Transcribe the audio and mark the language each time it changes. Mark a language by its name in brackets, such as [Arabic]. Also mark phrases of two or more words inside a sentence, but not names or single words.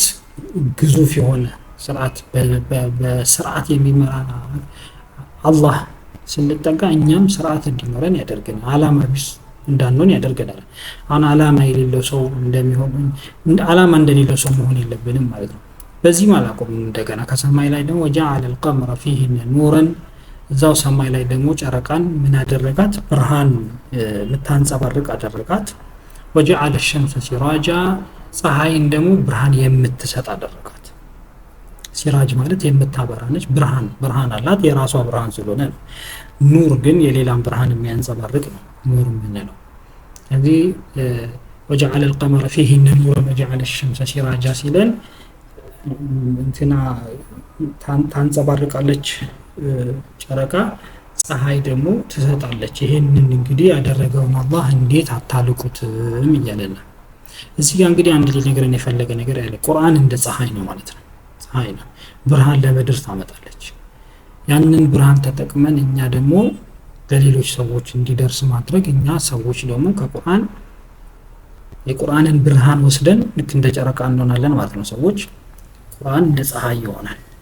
[Amharic] ግዙፍ የሆነ ስርዓት በስርዓት የሚመራ አላህ ስንጠጋ እኛም ስርዓት እንዲኖረን ያደርገናል። ዓላማ ቢስ እንዳንሆን ያደርገናል። አሁን ዓላማ የሌለው ሰው ዓላማ እንደሌለው ሰው መሆን የለብንም ማለት ነው። በዚህ ማላቆም እንደገና ከሰማይ ላይ ደግሞ [Arabic] وجعل القمر فيهن نورا [Amharic] እዛው ሰማይ ላይ ደግሞ ጨረቃን ምን አደረጋት? ብርሃን የምታንጸባርቅ አደረጋት። [Arabic] وجعل الشمس سراجا [Amharic] ፀሐይን ደግሞ ብርሃን የምትሰጥ አደረጋት። ሲራጅ ማለት የምታበራ ነች። ብርሃን አላት የራሷ ብርሃን ስለሆነ ነው። ኑር ግን የሌላን ብርሃን የሚያንጸባርቅ ነው ኑር የምንለው። ስለዚህ [Arabic] وجعل القمر فيهن نورا وجعل الشمس سراجا [Amharic] ሲለን እንትና ታንጸባርቃለች ጨረቃ፣ ፀሐይ ደግሞ ትሰጣለች። ይሄንን እንግዲህ ያደረገውን አላህ እንዴት አታልቁትም እያለና እዚህ ጋር እንግዲህ አንድ ሊነግረን የፈለገ ነገር ያለ ቁርአን እንደ ፀሐይ ነው ማለት ነው። ፀሐይ ነው ብርሃን ለምድር ታመጣለች። ያንን ብርሃን ተጠቅመን እኛ ደግሞ ለሌሎች ሰዎች እንዲደርስ ማድረግ፣ እኛ ሰዎች ደግሞ ከቁርአን የቁርአንን ብርሃን ወስደን ልክ እንደ ጨረቃ እንሆናለን ማለት ነው። ሰዎች ቁርአን እንደ ፀሐይ ይሆናል።